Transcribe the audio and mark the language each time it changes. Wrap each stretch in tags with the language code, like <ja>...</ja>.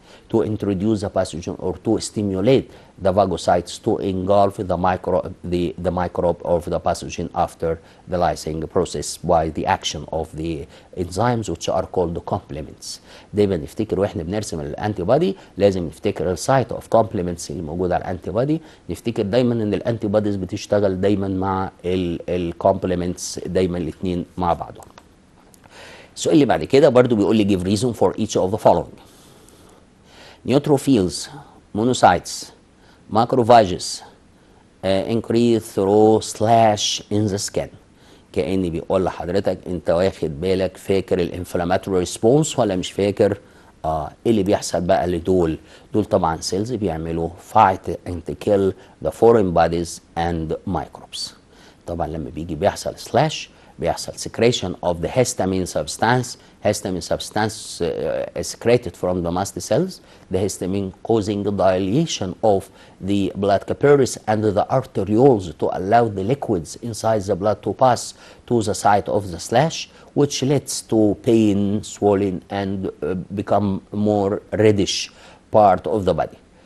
<en>to introduce the pathogen or to stimulate the phagocytes to engulf the microbe of the pathogen after the lysing process by the action of the enzymes which are called complements.</en> <ar>دايما نفتكر واحنا بنرسم الانتي بودي لازم نفتكر السايت اوف كومبلمنتس اللي موجوده على الانتي بودي، نفتكر دايما ان الانتي بوديز بتشتغل دايما مع الكومبلمنتس، دايما الاثنين مع بعضهم. السؤال اللي بعد كده برضو بيقول لي</ar> <en>give reason for each of the following. neutrophils, monocytes, macrophages increase through slash in the skin.</en> <ar>كأني بيقول لحضرتك انت واخد بالك فاكر الانفلاماتوري ريسبونس ولا مش فاكر؟ ايه اللي بيحصل بقى لدول؟ دول طبعا سيلز بيعملوا</ar> <en>fight and kill the foreign bodies and microbes.</en> <ar>طبعا لما بيجي بيحصل سلاش بيحصل</ar> <en>secretion of the histamine substance. Histamine substance is secreted from the mast cells. The histamine causing the dilation of the blood capillaries and the arterioles to allow the liquids inside the blood to pass to the site of the slash, which leads to pain, swelling, and become more reddish part of the body.</en>